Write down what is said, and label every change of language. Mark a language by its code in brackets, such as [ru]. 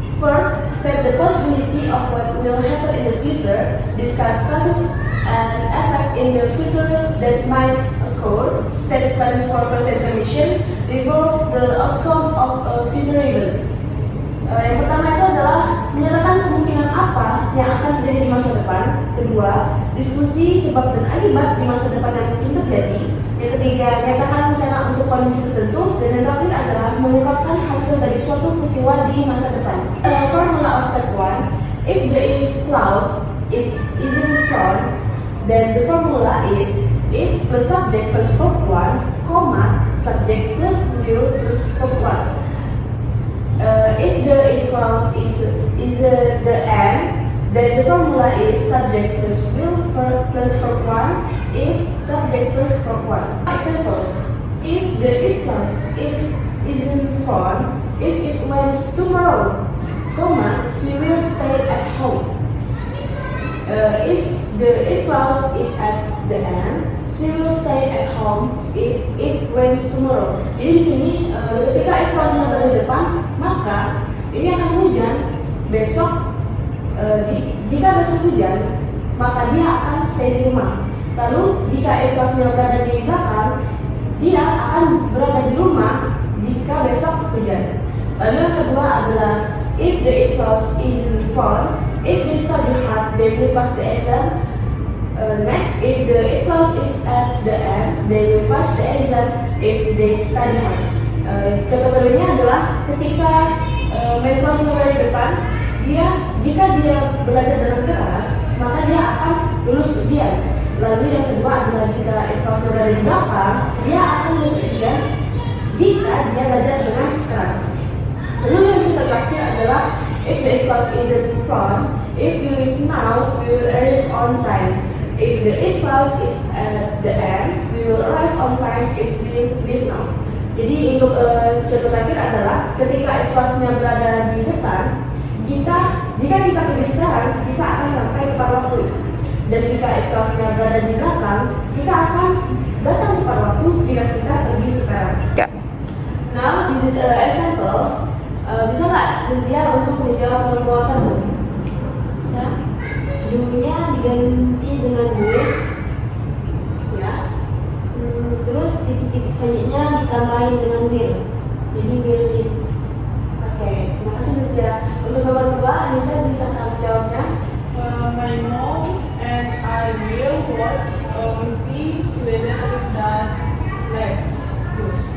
[en] First, state the possibility of what will happen in the future, discuss causes and effect in the future that might occur, state plans for certain condition, reveals the outcome of a future event. [id] Yang pertama itu adalah menyatakan kemungkinan apa yang akan terjadi di masa depan. Kedua, diskusi sebab dan akibat di masa depan yang mungkin terjadi. Yang ketiga, nyatakan rencana untuk kondisi tertentu. Dan yang terakhir adalah mengungkapkan hasil dari suatu peristiwa di masa depan. [en] Formula of type 1, if the if clause isn't shown, then the formula is if plus subject plus verb 1, comma, subject plus will plus verb 1. If the if clause is the end, then the formula is subject plus will plus verb 1, if subject plus verb 1. Example, if the if clause isn't found, if it went tomorrow, comma, she will stay at home. If the if clause is at the end, she will stay at home if it rains tomorrow. [id] Jadi di sini ketika if clause-nya berada di depan, maka ini akan hujan besok. Jika besok hujan, maka dia akan stay di rumah. Lalu jika if clause-nya berada di belakang, dia akan berada di rumah jika besok hujan. Lalu yang kedua adalah [en] if the if clause isn't found, if they study hard, they will pass the exam. Next, if the if clause is at the end, they will pass the exam if they study hard. [id] Contoh keduanya adalah ketika main clause berada di depan, jika dia belajar dengan keras, maka dia akan lulus ujian. Lalu yang kedua adalah jika if clause berada di belakang, dia akan lulus ujian jika dia belajar dengan keras. Lalu yang terakhir adalah [en] if the if clause isn't front, if you leave now, we will arrive on time. If the if clause is at the end, we will arrive on time if we leave now. [id] Jadi untuk contoh terakhir adalah ketika if clause-nya berada di depan, jika kita pergi sekarang, kita akan sampai tepat waktu. Dan jika if clause-nya berada di belakang, kita akan datang tepat waktu jika kita pergi sekarang. [en] Now this is an example. [id] Bisa nggak Cynthia untuk menjawab nomor 1? Bisa. Do-nya diganti dengan is. Ya. Terus titik-titik selanjutnya ditambahin dengan will. Jadi will did. Oke, terima kasih Cynthia. Untuk nomor 2, Anissa bisa kamu jawabnya? [en] My mom and I will watch a movie together with that Let's go.